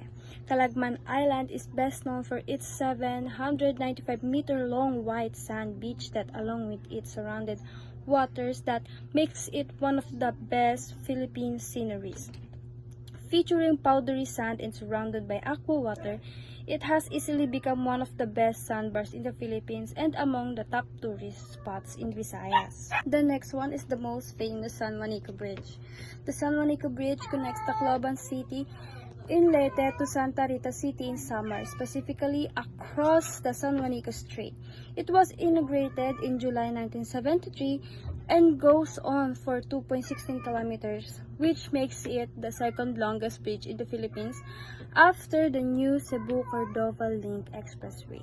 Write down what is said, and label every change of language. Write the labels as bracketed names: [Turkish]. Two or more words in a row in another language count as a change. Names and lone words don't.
[English] Calagman Island is best known for its 795-meter-long white sand beach that, along with its surrounded waters, that makes it one of the best Philippine sceneries. Featuring powdery sand and surrounded by aqua water, it has easily become one of the best sandbars in the Philippines and among the top tourist spots in Visayas. The next one is the most famous San Juanico Bridge. The San Juanico Bridge connects Tacloban City in Leyte to Santa Rita City in Samar, specifically across the San Juanico Strait. It was inaugurated in July 1973 and goes on for 2.16 kilometers, which makes it the second longest bridge in the Philippines after the new Cebu-Cordova Link Expressway.